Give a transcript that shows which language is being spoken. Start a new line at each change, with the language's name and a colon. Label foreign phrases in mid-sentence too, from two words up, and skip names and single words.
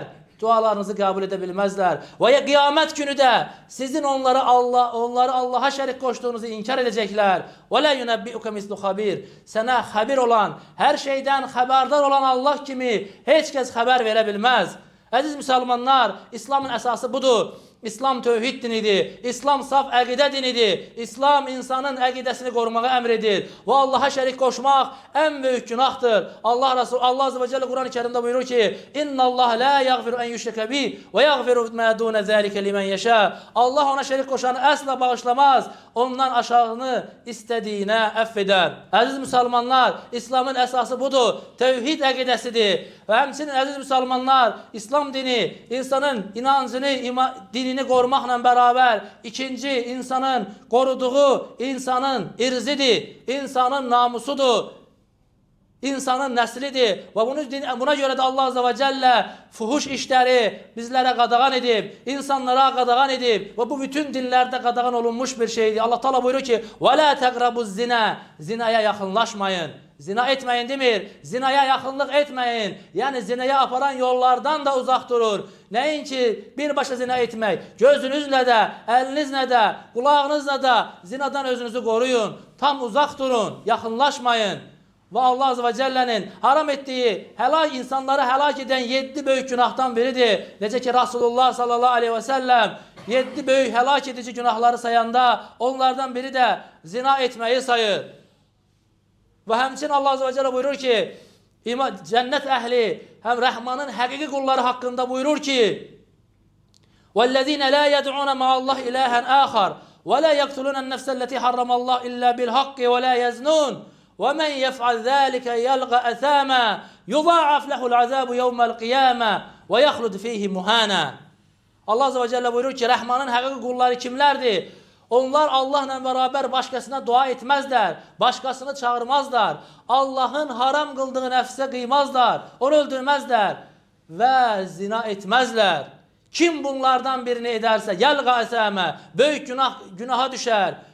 Turkish: Dualarınızı kabul edebilmezler. Ve kıyamet günü de sizin onları Allah'a şerik koştuğunuzu inkar edecekler.
Arabic: ولا ينبئك مثل خبير.
Turkish: Sana habir olan, her şeyden haberdar olan Allah kimi hiç kes haber verebilmez. Aziz Müslümanlar, İslam'ın esası budur. İslam tövhid dinidir.
Azerbaijani: İslam saf əqidə dinidir. İslam insanın əqidəsini qorumağa əmr edir.
Turkish: Və Allah'a şərik qoşmaq en büyük günahdır. Allah
Arabic: عز وجل
Turkish: Kur'an-ı Kerim'de buyurur ki,
Arabic: إن الله لا يغفر أن يشرك به ويغفر ما دون ذلك لمن يشاء.
Azerbaijani: Allah ona şərik qoşanı əsla bağışlamaz.
Turkish: Ondan aşağını istediğine affeder. Aziz Müslümanlar, İslam'ın esası budur.
Azerbaijani: Tevhid əqidəsidir. Ve həmçinin aziz Müslümanlar, İslam dini insanın inancını, dinini korumaqla beraber ikinci insanın koruduğu insanın irzidir, insanın namusudur. insanın nəslidir və buna görə də Allah
Arabic: عز وجل
Azerbaijani: fuhuş işləri bizlərə qadağan edib, insanlara qadağan edib və bu bütün dinlərdə qadağan olunmuş bir şeydir. Allah Teala buyurur ki:
Arabic: "ولا تقربوا الزنا."
Azerbaijani: Zinaya yaxınlaşmayın. Zina etməyin demir, zinaya yaxınlıq etməyin. Yəni zinaya aparan yollardan da uzaq durur. Nəinki birbaşa zina etmək, gözünüzlə də, əlinizlə də, qulağınızla da zinadan özünüzü qoruyun. Tam uzaq durun, yaxınlaşmayın.
Turkish: Və Allah
Arabic: عز وجل'nin
Turkish: haram ettiği, insanları helak eden 7 büyük günahtan biridir. Necə ki Resulullah
Arabic: صلى الله عليه وسلم
Turkish: 7 büyük helak edici günahları sayanda onlardan biri de zina etmeyi sayır. Ve həmçinin Allah
Arabic: عز وجل
Turkish: buyurur ki, cennet ehli, hem Rahman'ın həqiqi kulları hakkında buyurur ki:
Arabic: وَالَّذ۪ينَ لَا يَدْعُونَ مَعَ اللّٰهِ إِلَٰهًا آخَرَ وَلَا يَقْتُلُونَ النَّفْسَ الَّتِي حَرَّمَ اللّٰهِ إِلَّا بِالْحَقِّ وَلَا يَزْنُونَ وَمَنْ يَفْعَلْ ذَٰلِكَ يَلْقَ أَثَامًا يُضَاعَفْ لَهُ الْعَذَابُ يَوْمَ الْقِيَامَةِ وَيَخْلُدْ ف۪يهِ مُهَانًا.
Turkish: Allah
Arabic: عز وجل
Turkish: buyurur ki, Rahman'ın həqiqi kulları kimlerdir? Onlar Allah'la beraber başkasına dua etmezler, başkasını çağırmazlar, Allah'ın haram kıldığı nefse kıymazlar, onu öldürmezler ve zina etmezler. Kim bunlardan birini ederse
Arabic: يلق أثاما,
Turkish: büyük günaha düşer.